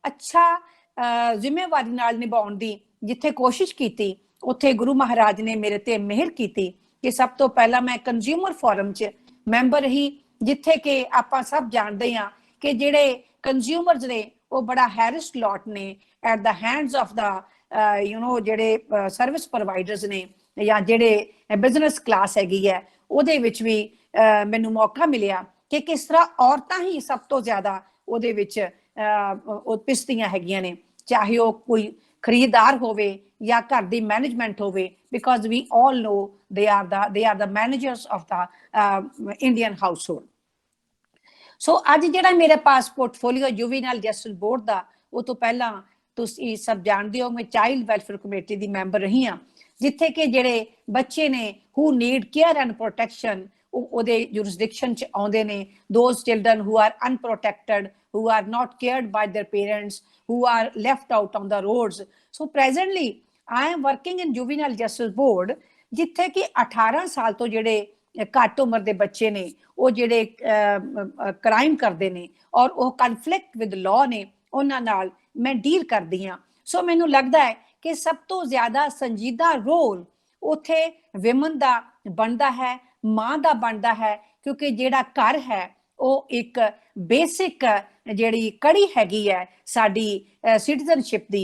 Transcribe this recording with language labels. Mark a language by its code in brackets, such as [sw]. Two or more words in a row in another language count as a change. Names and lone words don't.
[pa] ਅੱਛਾ ਜ਼ਿੰਮੇਵਾਰੀ ਨਾਲ ਨਿਭਾਉਣ ਦੀ ਜਿੱਥੇ ਕੋਸ਼ਿਸ਼ ਕੀਤੀ, ਉੱਥੇ ਗੁਰੂ ਮਹਾਰਾਜ ਨੇ ਮੇਰੇ ਤੇ ਮਿਹਰ ਕੀਤੀ ਕਿ ਸਭ ਤੋਂ ਪਹਿਲਾਂ ਮੈਂ [en] consumer forum [pa] 'ਚ ਮੈਂਬਰ ਰਹੀ, ਜਿੱਥੇ ਕਿ ਆਪਾਂ ਸਭ ਜਾਣਦੇ ਹਾਂ ਕਿ ਜਿਹੜੇ ਕੰਜ਼ਿਊਮਰਸ ਨੇ ਉਹ ਬੜਾ [en] harassed lot [pa] ਨੇ [en] at the hands of the [pa] ਜਿਹੜੇ [en] service providers [pa] ਨੇ ਜਾਂ ਜਿਹੜੇ [en] business class [pa] ਹੈਗੀ ਹੈ, ਉਹਦੇ ਵਿੱਚ ਵੀ ਮੈਨੂੰ ਮੌਕਾ ਮਿਲਿਆ ਕਿ ਕਿਸ ਤਰ੍ਹਾਂ ਔਰਤਾਂ ਹੀ ਸਭ ਤੋਂ ਜ਼ਿਆਦਾ ਉਹਦੇ ਵਿੱਚ ਉਹ ਪਿਸਦੀਆਂ ਹੈਗੀਆਂ ਨੇ, ਚਾਹੇ ਉਹ ਕੋਈ ਖਰੀਦਦਾਰ ਹੋਵੇ ਜਾਂ ਘਰ ਦੀ ਮੈਨੇਜਮੈਂਟ ਹੋਵੇ, [en] because we all know they are the managers of the Indian household. [pa] ਸੋ ਅੱਜ ਜਿਹੜਾ ਮੇਰੇ ਪਾਸ [en] portfolio juvenile justice board [pa] ਦਾ, ਉਹ ਤੋਂ ਪਹਿਲਾਂ ਤੁਸੀਂ ਸਭ ਜਾਣਦੇ ਹੋ ਮੈਂ [en] child welfare committee [pa] ਦੀ ਮੈਂਬਰ ਰਹੀ ਹਾਂ, ਜਿੱਥੇ ਕਿ ਜਿਹੜੇ ਬੱਚੇ ਨੇ [en] who need care and protection [pa] ਉਹਦੇ jurisdiction 'ਚ ਆਉਂਦੇ ਨੇ। [en] those children who are unprotected, who are not cared by their parents, who are left out on the roads. So presently I am working in juvenile justice board, [pa] ਜਿੱਥੇ ਕਿ 18 ਸਾਲ ਤੋਂ ਜਿਹੜੇ ਘੱਟ ਉਮਰ ਦੇ ਬੱਚੇ ਨੇ ਉਹ ਜਿਹੜੇ ਕ੍ਰਾਈਮ ਕਰਦੇ ਨੇ ਔਰ ਉਹ [en] conflict with law [pa] ਨੇ, ਉਹਨਾਂ ਨਾਲ ਮੈਂ ਡੀਲ ਕਰਦੀ ਹਾਂ। ਸੋ ਮੈਨੂੰ ਲੱਗਦਾ ਹੈ ਕਿ ਸਭ ਤੋਂ ਜ਼ਿਆਦਾ ਸੰਜੀਦਾ ਰੋਲ ਉੱਥੇ ਵਿਮਨ ਦਾ ਬਣਦਾ ਹੈ, ਮਾਂ ਦਾ ਬਣਦਾ ਹੈ, ਕਿਉਂਕਿ ਜਿਹੜਾ ਘਰ ਹੈ ਉਹ ਇੱਕ ਬੇਸਿਕ ਜਿਹੜੀ ਕੜੀ ਹੈਗੀ ਹੈ ਸਾਡੀ ਸਿਟੀਜ਼ਨਸ਼ਿਪ ਦੀ।